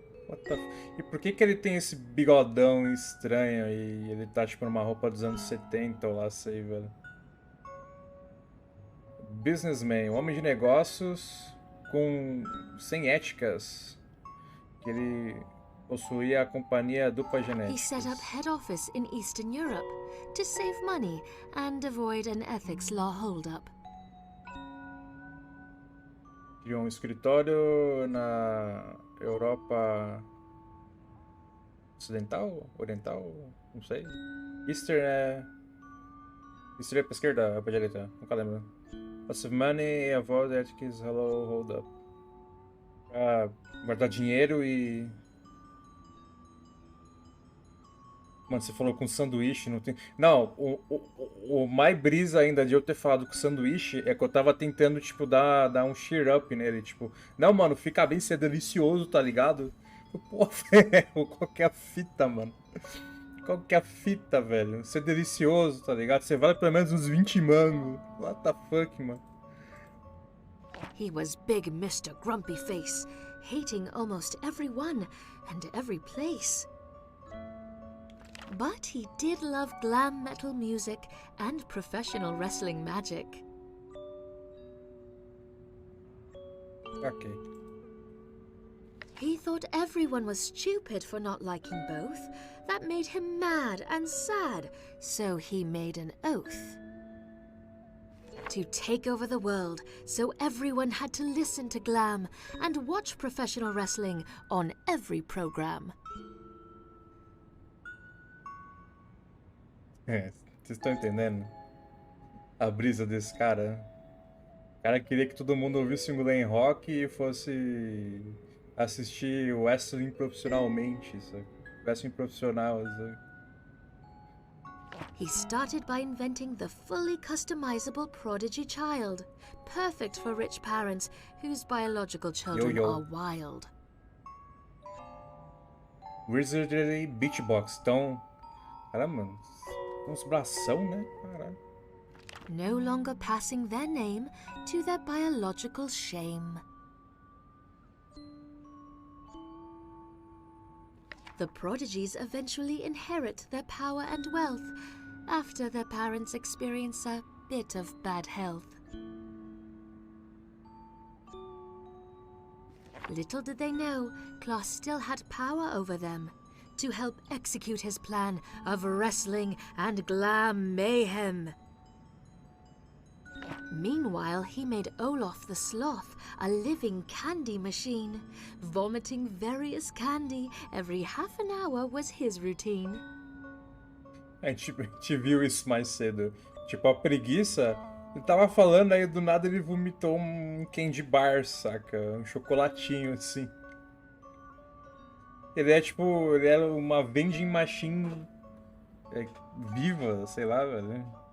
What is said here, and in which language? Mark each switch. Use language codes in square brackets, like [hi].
[en] What the [pt] E por que ele tem esse bigodão estranho e ele tá tipo numa roupa dos anos 70 ou lá, sei, velho. Businessman, um homem de negócios sem éticas. Que ele possuía a companhia Dupa [en] He Genetics. set up head office in Eastern Europe to save money and avoid an ethics law holdup. [pt] criou um escritório na Europa Ocidental? Oriental? Não sei. Eastern é... Eastern é pra esquerda ou pra direita? Nunca lembro. [en] Passive money, avoid etiquettes, hello, hold up. [pt] Pra guardar dinheiro e... Mano, você falou com sanduíche, não tem... Não, o mais brisa ainda de eu ter falado com sanduíche é que eu tava tentando, tipo, dar um [en] cheer up [pt] nele, tipo... Não, mano, fica bem, ser delicioso, tá ligado? Pô, velho, qual que é a fita, mano? Qual que é a fita, velho? Ser delicioso, tá ligado? Você vale pelo menos uns 20 mangos. [en] What the fuck, mano? He was big Mr. Grumpy Face, hating almost everyone and every place. But he did love glam metal music and professional wrestling magic. Ok. He thought everyone was stupid for not liking both. That made him mad and sad, so he made an oath. To take over the world, so everyone had to listen to glam and watch professional wrestling on every program. [pt] É, vocês estão entendendo? A brisa desse cara. O cara queria que todo mundo ouvisse um glam rock e fosse assistir o wrestling profissionalmente, sabe? Wrestling profissional, sabe? [en] He started by inventing the fully customizable prodigy child, perfect for rich parents whose biological children are wild. Wizardry Beatbox, então... [pt] Caramba, mano. Uns bração, né? Caralho. [en] No longer passing their name to their biological shame. The prodigies eventually inherit their power and wealth after their parents experience a bit of bad health. Little did they know, Klaus still had power over them to help execute his plan of wrestling and glam mayhem. Meanwhile, he made Olaf the Sloth a living candy machine. Vomiting various candy every half an hour was his routine. [pt] A gente viu isso mais cedo. Tipo, a preguiça... Ele tava falando, aí do nada ele vomitou um candy bar, saca? Um chocolatinho, assim. Ele é tipo... Ele era uma vending machine... viva, sei lá, velho.